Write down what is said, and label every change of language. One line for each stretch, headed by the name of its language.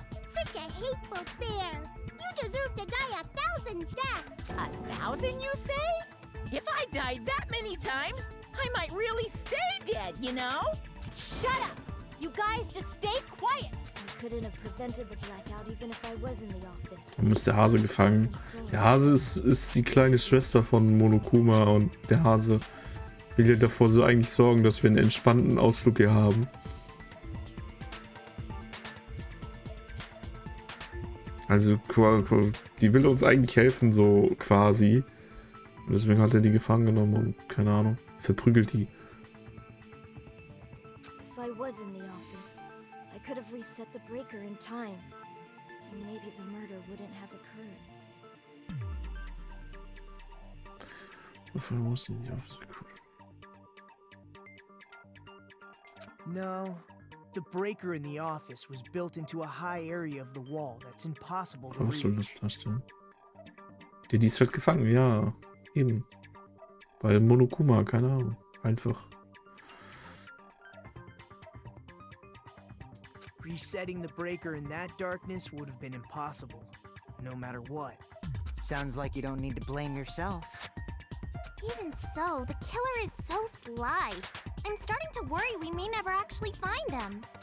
English: Such a hateful bear! You deserve to die 1,000 deaths! 1,000, you say? If I died that many times, I might really stay dead, you know? Shut up! You guys just stay quiet! I couldn't have prevented the blackout even if I was in the office.
German: Warum ist der Hase gefangen? Der Hase ist die kleine Schwester von Monokuma und der Hase will ja davor so eigentlich sorgen, dass wir einen entspannten Ausflug hier haben. Also die will uns eigentlich helfen, so quasi. Und deswegen hat er die gefangen genommen und keine Ahnung, verprügelt die.
English: If I was in the office, I could have reset the breaker in time, and maybe the murder wouldn't have occurred. If I was in the office, No. The breaker in the office was built into a high area of the wall that's impossible to
German: was soll das
English: reach.
German: darstellen? Die ist halt gefangen, ja. Eben. Weil Monokuma, keine Ahnung. Einfach.
English: Resetting the breaker in that darkness would have been impossible, no matter what. Sounds like you don't need to blame yourself. Even so, the killer is so sly. I'm starting to worry we may never actually find them.